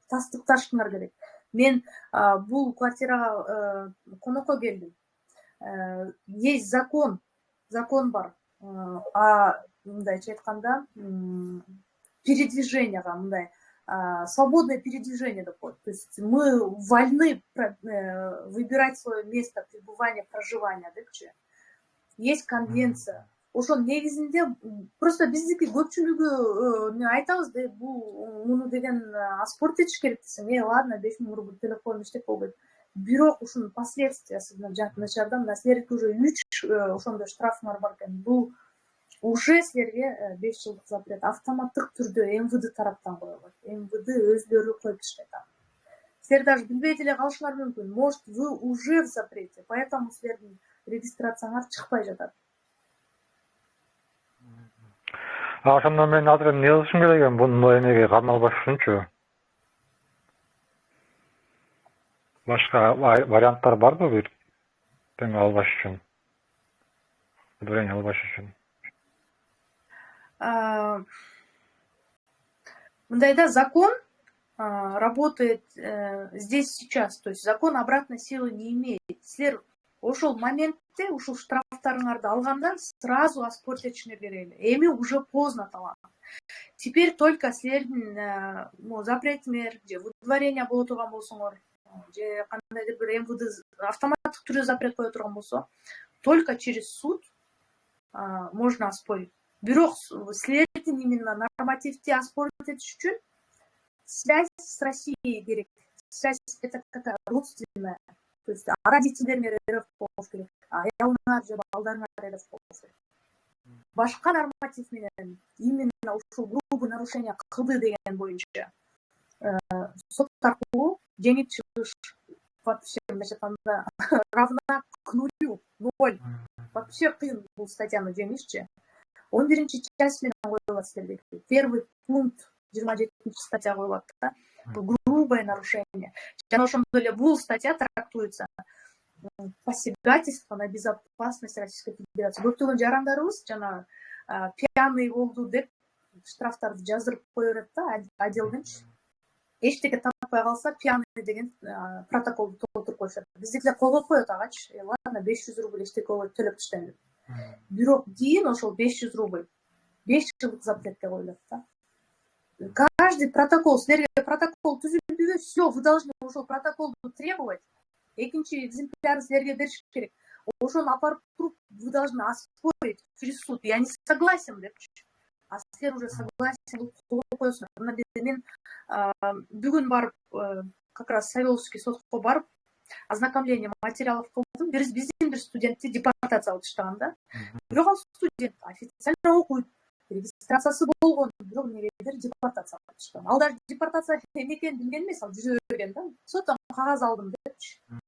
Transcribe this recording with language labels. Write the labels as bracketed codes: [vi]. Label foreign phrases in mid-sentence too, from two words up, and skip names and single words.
[ky] Тастыкташыңар керек. Мен бул квартирага конокко келдим. [ru] Есть закон бар. [ky] Мындайча айтканда, передвиженияга мындай [ru] свободное передвижение [ky] деп коет. [ru] То есть мы вольны выбирать свое место пребывания, проживания депчи. Есть конвенция. [ky] Ошонун негизинде просто биздики көпчүлүгү айтабыз да, бул муну деген аспорт этиш керек десем, ладно, 5000 рубль төлөп коем, эчтеке болбойт. Бирок ушунун последствиясы начардан, силердики уже 3 ошондой штрафыңар бар экен. Бул уже силерге 5 жылдык запрет автоматтык түрдө МВД тараптан коюлат. МВД өзлөрү коюп иштейт. Силер даже билбей деле калышыңар мүмкүн. [ru] Может, вы уже в запрете, поэтому [ky] силердин регистрацияңар чыкпай жатат. Ошондо мен азыр эмне кылышым керек экен, бунун эмеге кармалбаш үчүнчү? Башка варианттар барбы бир тең албаш үчүн? Удовлетворение албаш үчүн? [ru] Мындайда закон работает здесь сейчас, то есть закон обратной силы не имеет. [ky] Силер ошол моментте ушул штрафтарыңарды алганда сразу аспорт этишиңер керек эле. Эми [ru] уже поздно [ky] талант. [ru] Теперь только [ky] силердин запретиңер же выдворение боло турган болсоңор, же кандайдыр бир МВД автоматтык түрдө запрет кое турган болсо, [ru] только через суд можно оспорить. [ky] Бирок силердин именно нормативти аспорт этиш үчүн [ru] связь с Россией [ky] керек. [ru] Связь это какая родственная. [ky] То есть родителериңер РФ болуш керек, аялыңар же балдарыңар РФ болуш керек. Башка норматив менен именно ушул [ru] грубый нарушение [ky] кылды деген боюнча сот аркылуу жеңип чыгыш [ru] вообще равна к нулю, [ky] 0. Вообще кыйын бул статьяны жеңишчи. 11-чи часть менен коюлат силерге. Первый пункт 27-чи статья коюлат да. [ru] Грубое нарушение. [ky] Жана ошондой эле бул статья [ru] трактуется посягательство на безопасность Российской Федерации. [ky] Көптөгөн жарандарыбыз жана пьяный болду деп штрафтарды жаздырып кое берет да, отделденчи. Эчтеке таппай калса пьяный деген протоколду толтуруп коюшат. Биздикилер колго коет агачы. Ладно, 500 рубль эчтеке болот төлөп таштайм деп. Бирок кийин ошол 500 рубль 5 жылдык запретке коюлат да. Каждый протокол, силерге протокол түзүлдүбү, [ru] все, вы должны [ky] ошол протоколду [ru] требовать. [ky] Экинчи экземплярын силерге бериш керек. ошону апарып туруп [ru] вы должны оспорить через суд. Я не согласен депчи. [ky] А силер уже согласен кылып кол коесуңар. Мына мен бүгүн барып [ru] как раз [ky] Савеловский сотко барып [ru] ознакомление материалов [ky] кылдым. Биздин бир студентти депортация кылып таштаган да. Бирок ал студент официально окуйт, регистрациясы болгон, бирок эмнегедир депортация кылып таштаган. Ал даже депортация эмне экенин билген эмес, ал жүзө берген да. Соттон кагаз алдым депчи.